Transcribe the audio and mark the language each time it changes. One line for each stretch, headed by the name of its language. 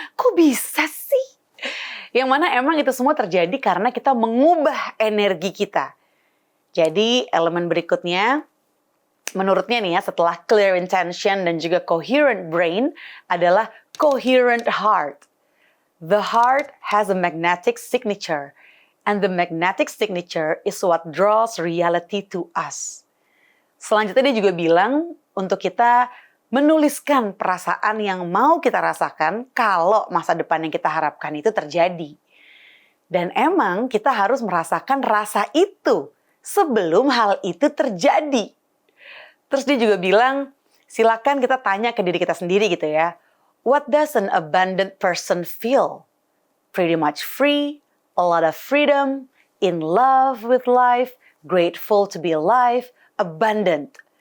Indonesian: Kok bisa sih? Yang mana emang itu semua terjadi karena kita mengubah energi kita. Jadi elemen berikutnya, menurutnya nih ya, setelah clear intention dan juga coherent brain adalah coherent heart.
English: The heart has a magnetic signature, and the magnetic signature is what draws reality to us.
Indonesian: Selanjutnya dia juga bilang untuk kita menuliskan perasaan yang mau kita rasakan kalau masa depan yang kita harapkan itu terjadi. Dan emang kita harus merasakan rasa itu sebelum hal itu terjadi. Terus dia juga bilang, silakan kita tanya ke diri kita sendiri gitu ya.
English: What does an abundant person feel? Pretty much free, a lot of freedom, in love with life, grateful to be alive, abundant.